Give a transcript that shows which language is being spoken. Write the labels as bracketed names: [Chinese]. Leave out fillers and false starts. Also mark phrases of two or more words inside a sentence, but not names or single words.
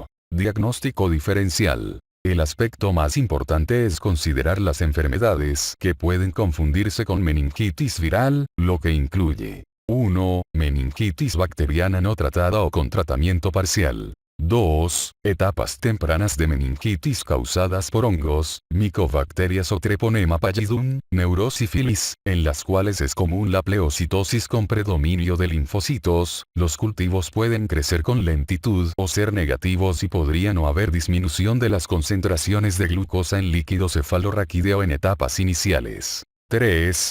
[Spanish] Diagnóstico diferencial. El aspecto más importante es considerar las enfermedades que pueden confundirse con meningitis viral, lo que incluye 1. Meningitis bacteriana no tratada o con tratamiento parcial. 2. Etapas tempranas de meningitis causadas por hongos, micobacterias o Treponema pallidum, neurosífilis, en las cuales es común la pleocitosis con predominio de linfocitos. Los cultivos pueden crecer con lentitud o ser negativos y podría no haber disminución de las concentraciones de glucosa en líquido cefalorraquídeo en etapas iniciales. 3.